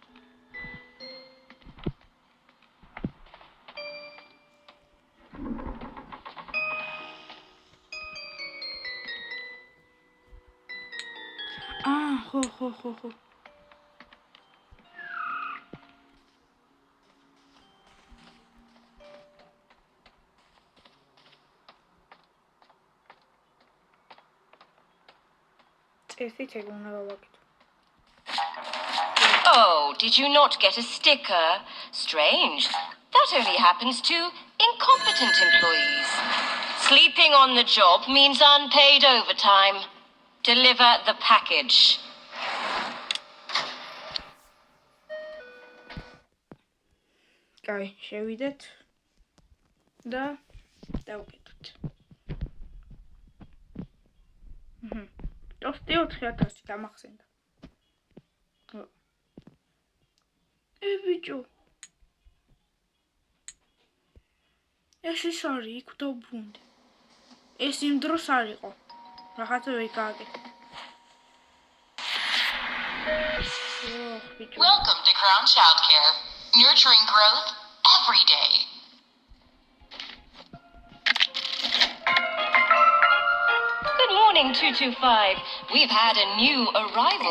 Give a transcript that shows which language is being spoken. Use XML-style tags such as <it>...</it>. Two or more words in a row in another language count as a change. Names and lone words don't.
<ka>ხო. წესით ეგ უნდა გავაკეთო.</ka> <en>Oh, did you not get a sticker? Strange. That only happens to incompetent employees. Sleeping on the job means unpaid overtime. Deliver the package.</en> <ka>კაი, შევიდეთ და დავკეთოთ. ტოსტი 4000 გამახსენდა. ბიჭო. ეს ის არის, იქ დავბრუნდი. ეს იმ დროს არ იყო. რაღაცა ვერ გააკეთე.</ka> <en>Welcome to Crown Childcare. Nurturing growth every day. Good morning, 225. We've had a new arrival.</en>